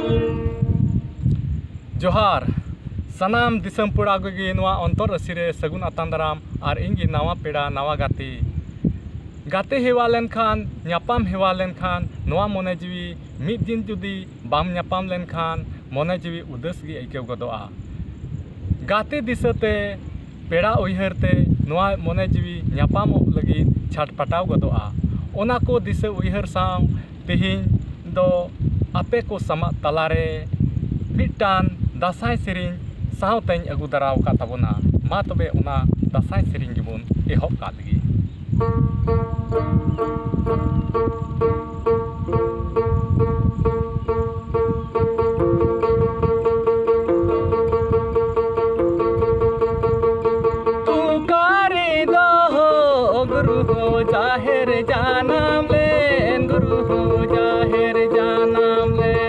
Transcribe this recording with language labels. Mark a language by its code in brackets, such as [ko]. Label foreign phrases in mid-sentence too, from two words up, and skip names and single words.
[sat] जोहार सनाम दिसम पुड़ा गे नवा अंतर रसीरे सगुन अतांदाराम और इंगी नवा पेड़ा नवा गाते हेवा लेनखान न्यापाम हेवा लेनखान नवा मने जीवी मिद दिन जुदी बाम न्यापाम लेनखान मने जीवी उदास गी आइकेव गदोआ गाते दिसते पेड़ा उयहरते नवा मने जीवी न्यापाम लगी छाटपटाव गदोआ ओना को दिसे उयहर साव तेहिं दो आपे को समा तलारे मिटान दासाई सेरिंग सावतें अगु दराव का तबना मा तबे उना दासाई सेरिंग गिबुन एहब का लगी तू करे दो गुरु हो जाहिर जानम ले गुरु हो जाहिर जानम ले